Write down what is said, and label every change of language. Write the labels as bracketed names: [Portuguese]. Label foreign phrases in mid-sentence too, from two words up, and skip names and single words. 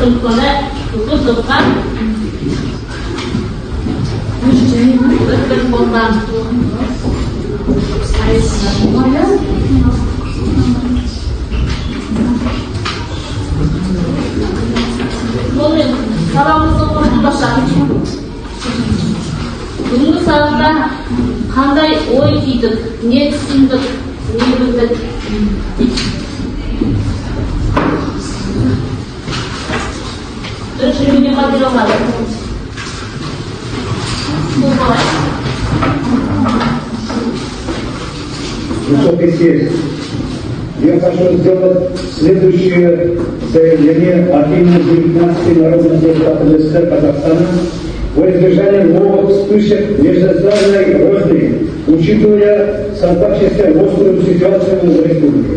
[Kazakh] Сондықтан топтан бір қолдан сонымен сабағымыздың қорытындысы бүгінгі сабақта қандай ой түйдік, не түсіндік, не білдік? Бірінші бөлімге материалдар. [Russian] Высокий съезд. Я хочу сделать следующее заявление от имени 19 народных депутатов СССР Казахстана во избежание новых вспышек межнациональной розни, учитывая создавшуюся острую ситуацию в республике.